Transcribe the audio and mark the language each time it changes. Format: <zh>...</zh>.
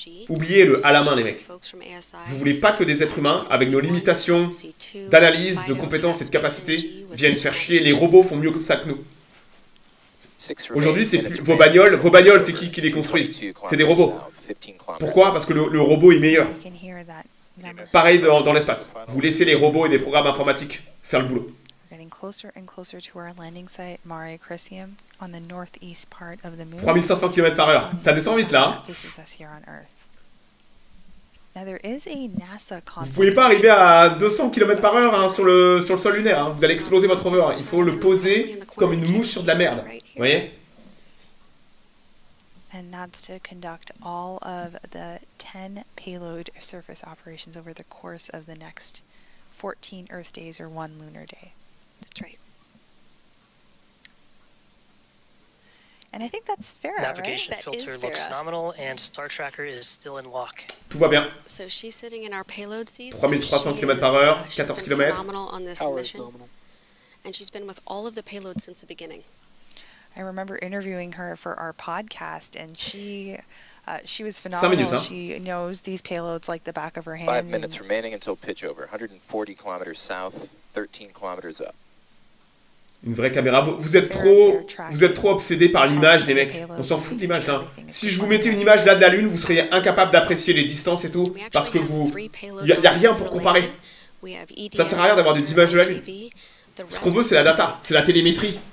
<fr>Oubliez le à la main, les mecs. Vous voulez pas que des êtres humains, avec nos limitations d'analyse, de compétences et de capacités, viennent faire chier. Les robots font mieux que ça que nous. Aujourd'hui, c'est vos bagnoles, c'est qui les construisent? C'est des robots. Pourquoi? Parce que le robot est meilleur. Pareil dans l'espace. Vous laissez les robots et des programmes informatiques faire le boulot.</fr> <en>Closer and closer to our landing site, Mare Crisium, on the northeast part of the moon.</en> <fr>3500 km/h. Ça descend vite là. Vous pouvez pas arriver à 200 km/h hein, sur le sol lunaire. Hein. Vous allez exploser votre rover. Il faut le poser comme une mouche sur de la merde. Vous voyez?</fr> <en>And that's to conduct all of the 10 payload surface operations over the course of the next 14 Earth days or 1 lunar day. That's right. And I think that's fair, Navigation right? filter looks nominal and Star Tracker is still in lock.</en> <fr>Tout va bien.</fr> <en>So she's sitting in our payload seat.</en> <fr>3300 km/h, 14 km.</fr> <en>Phenomenal on this mission. And she's been with all of the payloads since the beginning. I remember interviewing her for our podcast, and she was</en> <fr>5</fr> <en>phenomenal.</en> <fr>minutes, hein?</fr> <en>She knows these payloads like the back of her hand. 5 minutes remaining until pitch over. 140 kilometers south, 13 kilometers up.</en> <fr>Une vraie caméra. Vous êtes trop obsédés par l'image, les mecs. On s'en fout de l'image là. Si je vous mettais une image là de la Lune, vous seriez incapable d'apprécier les distances et tout, parce que y a rien pour comparer. Ça sert à rien d'avoir des images de la Lune. Ce qu'on veut, c'est la data, c'est la télémétrie.</fr>